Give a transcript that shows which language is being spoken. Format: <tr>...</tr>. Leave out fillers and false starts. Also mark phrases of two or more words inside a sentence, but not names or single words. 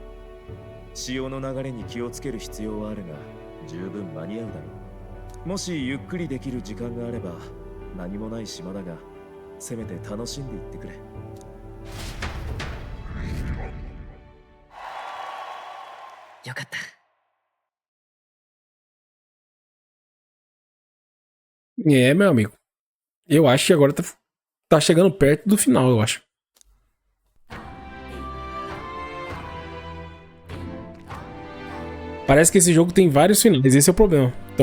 <ja>潮の流れに気をつける必要はあるが、十分間に合うだろう。もしゆっくりできる時間があれば、何もない島だが、せめて楽しんでいってくれ。よかった。</ja> <pt>É, meu amigo. Eu acho que agora tá chegando perto do final, eu acho. Parece que esse jogo tem vários finais, esse é o problema.</pt>